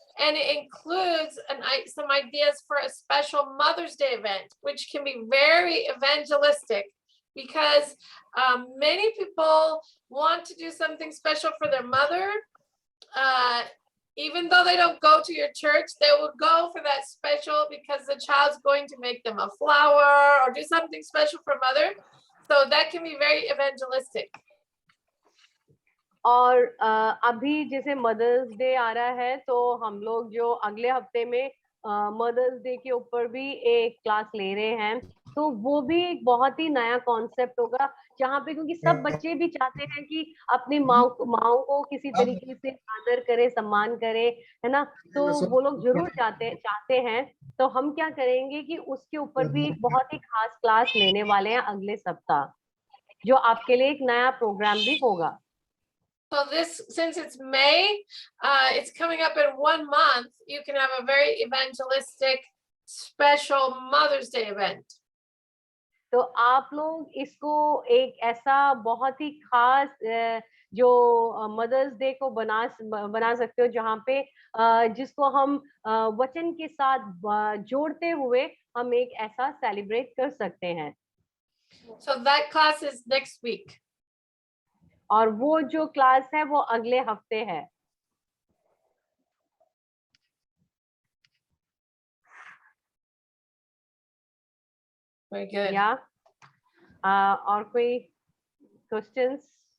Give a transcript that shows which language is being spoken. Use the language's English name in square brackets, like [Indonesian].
[English] and it includes some ideas for a special Mother's Day event, which can be very evangelistic, because many people want to do something special for their mother. Even though they don't go to your church, they will go for that special because the child's going to make them a flower or do something special for mother. So that can be very evangelistic. [Hindi] और अभी जैसे mother's day आ रहा है, तो हम लोग जो अगले हफ्ते में मदर्स डे के ऊपर भी एक क्लास ले रहे हैं, तो वो भी एक बहुत ही नया कॉन्सेप्ट होगा, जहाँ पे क्योंकि सब बच्चे भी चाहते हैं कि अपनी माँ को किसी तरीके से आदर करे, सम्मान करे, है ना, तो वो लोग जरूर चाहते हैं। तो हम क्या करेंगे कि उसके ऊपर भी एक बहुत ही खास क्लास लेने वाले हैं अगले सप्ताह, जो आपके लिए एक नया प्रोग्राम भी होगा। [English] So this, since it's May, it's coming up in 1 month, you can have a very evangelistic, special Mother's Day event. [Hindi] तो आप लोग इसको एक ऐसा बहुत ही खास जो मदर्स डे को बना सकते हो, जहाँ पे जिसको हम वचन के साथ जोड़ते हुए हम एक ऐसा सेलिब्रेट कर सकते हैं। [English] So that class is next week. [Hindi] और वो जो क्लास है वो अगले हफ्ते है। [English] Very good. [Hindi] या और कोई क्वेश्चंस?